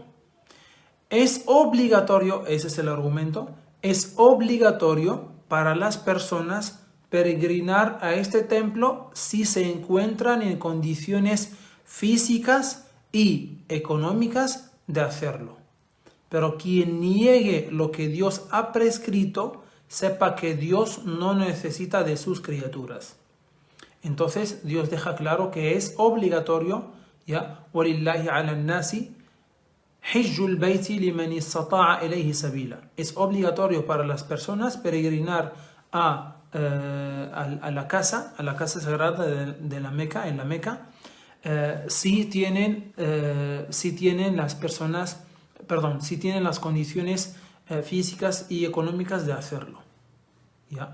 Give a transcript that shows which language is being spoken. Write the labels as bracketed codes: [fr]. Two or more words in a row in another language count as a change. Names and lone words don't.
[es] Es obligatorio, ese es el argumento, es obligatorio para las personas peregrinar a este templo si se encuentran en condiciones físicas y económicas de hacerlo. Pero quien niegue lo que Dios ha prescrito, sepa que Dios no necesita de sus criaturas. Entonces Dios deja claro que es obligatorio, ¿ya? [ar] وَلِلَّهِ عَلَى النَّاسِ حِجُّ الْبَيْتِ لِمَنِ اسْتَطَاعَ إِلَيْهِ سَبِيلًا. [es] Es obligatorio para las personas peregrinar a la casa sagrada de la Meca, en la Meca, si tienen las condiciones físicas y económicas de hacerlo, ¿ya?